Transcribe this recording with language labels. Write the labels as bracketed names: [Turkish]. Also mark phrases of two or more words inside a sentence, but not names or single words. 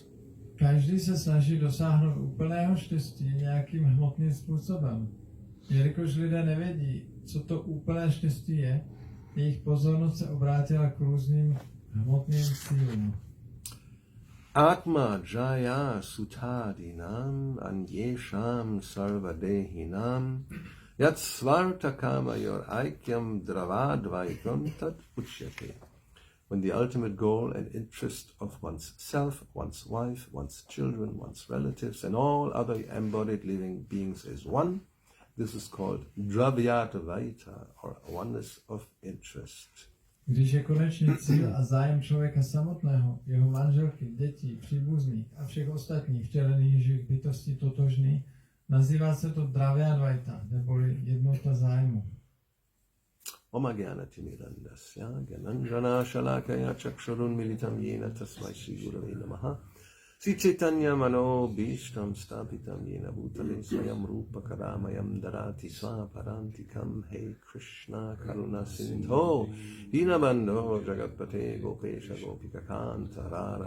[Czech] Každý se snaží dosáhnout úplného štěstí nějakým hmotným způsobem. Jelikož lidé nevědí, co to úplné štěstí je, jejich pozornost se obrátila k různým hmotným cílům. [Sanskrit] आत्म जाया सुतादीनाम् अन्येषाम् सर्वदेहिनाम् यत् स्वार्त काम योर् ऐक्यम् द्रवद्वैतम् तत् उच्यते. [English] When the ultimate goal and interest of one's self, one's wife, one's children, one's relatives, and all other embodied living beings is one, this is called dravyatvaita, or oneness of interest. [Czech] Když je konečný cíl a zájem člověka samotného, jeho manželky, dětí, příbuzných a všech ostatních vtělených živých bytostí totožný, nazývá se to dravyatvaita, neboli jednota zájmu. [Sanskrit] ओम ज्ञानतिमिरान्धस्य ज्ञानाञ्जन शलाकया चक्षुरुन् मीलितम् येन तस्मै श्री गुरवे नमः श्री चैतन्य मनो भीष्टम् स्थापितम् येन भूतले स्वयम् रूप करामयम् ददाति स्वपरान्तिकम् हे कृष्ण करुण सिन्धो दीनबन्धो जगत्पते गोपेश गोपिका कान्त रार